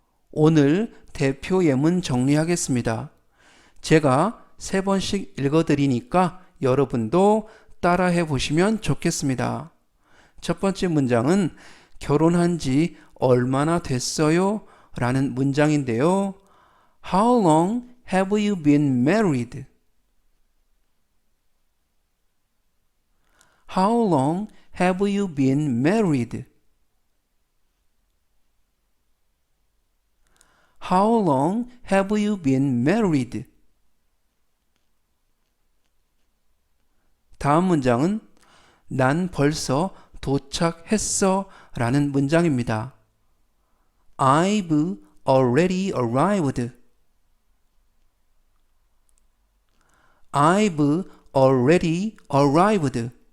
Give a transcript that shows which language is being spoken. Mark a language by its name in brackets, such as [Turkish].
[Korean] 오늘 대표 예문 정리하겠습니다. 제가 3번씩 읽어드리니까 여러분도 따라해 보시면 좋겠습니다. 첫 번째 문장은 결혼한 지 얼마나 됐어요? 라는 문장인데요. [English] How long have you been married? How long have you been married? How long have you been married? [Korean] 다음 문장은 난 벌써 도착했어 라는 문장입니다. [English] I've already arrived. I've already arrived.